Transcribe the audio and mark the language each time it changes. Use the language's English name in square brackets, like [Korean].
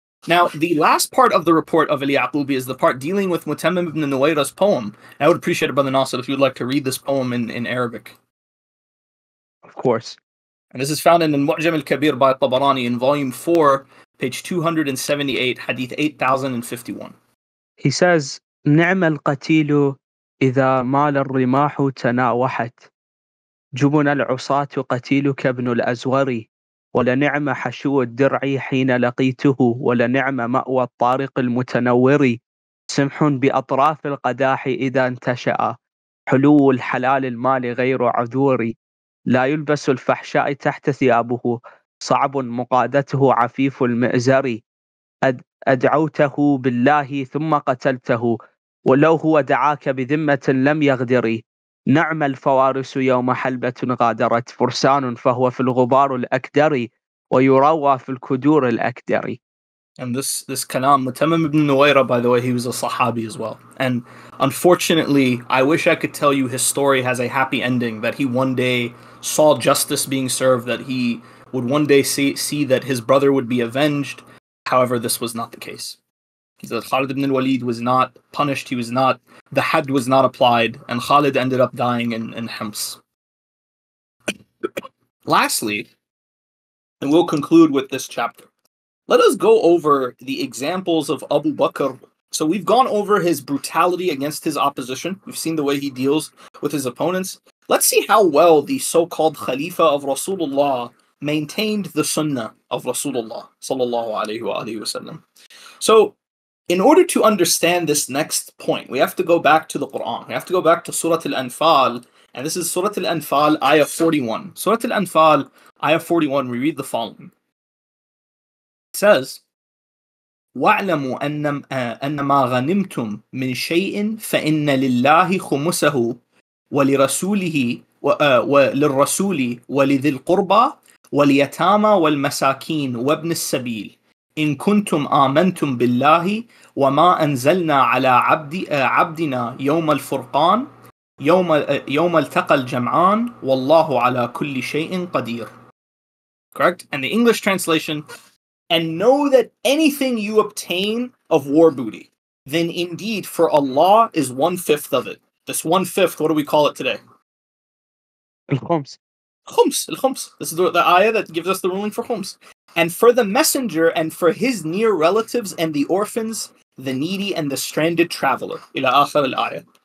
[English] Now, the last part of the report of Al-Yaqubi is the part dealing with Mutammim ibn Nuwayra's poem. And I would appreciate it, Brother Nasser, if you would like to read this poem in Arabic. Of course. And this is found in Al-Mu'jam al-Kabir by Tabarani in volume 4, page 278, hadith 8051. He says, [Arabic] نعم القتيل إذا مال الرماح تناوحت جبن العصاة قتيلك ابن الأزور ولنعم حشو الدرع حين لقيته ولنعم مأوى الطارق المتنور سمح بأطراف القداح إذا انتشأ حلو الحلال المال غير عذور لا يلبس الفحشاء تحت ثيابه صعب مقادته عفيف المئزر أدعوته بالله ثم قتلته ولو هو دعاك بذمة لم يغدر نعم الفوارس يوم حلبة غادرت فرسان فهو في الغبار الأكدر ويروى في الكدور الأكدر. [English] And this kalam, Mutammim ibn Nuwayra, by the way, he was a Sahabi as well. And unfortunately, I wish I could tell you his story has a happy ending, that he one day saw justice being served, that he would one day see that his brother would be avenged. However, this was not the case. That Khalid ibn al-Walid was not punished, the had was not applied, and Khalid ended up dying in Hims. Lastly, and we'll conclude with this chapter, let us go over the examples of Abu Bakr. So we've gone over his brutality against his opposition. We've seen the way he deals with his opponents. Let's see how well the so-called Khalifa of Rasulullah maintained the Sunnah of Rasulullah sallallahu alaihi wasallam. So, in order to understand this next point, we have to go back to the Quran. We have to go back to Surah Al-Anfal, and this is Surah Al-Anfal, Ayah 41. Surah Al-Anfal, Ayah 41, we read the following. It says, [Arabic] وَاعْلَمُوا أَنَّ مَا غَنِمْتُمْ مِنْ شَيْءٍ فَإِنَّ لِلَّهِ خُمُسَهُ وَلِرَسُولِهِ وَلِلرَّسُولِ وَلِذِي الْقُرْبَى وَالْيَتَامَى وَالْمَسَاكِينِ وَابْنِ السَّبِيلِ إن كنتم آمنتم بالله وما أنزلنا على عبدنا يوم الفرقان يوم التقى الجمعان والله على كل شيء قدير. [English] Correct? And the English translation, and know that anything you obtain of war booty, then indeed for Allah is 1/5 of it. This 1/5, what do we call it today? Al-Khums. Khums, al-Khums. This is the ayah that gives us the ruling for Khums. And for the messenger and for his near relatives and the orphans, the needy and the stranded traveler. Ila akhir al-ayah.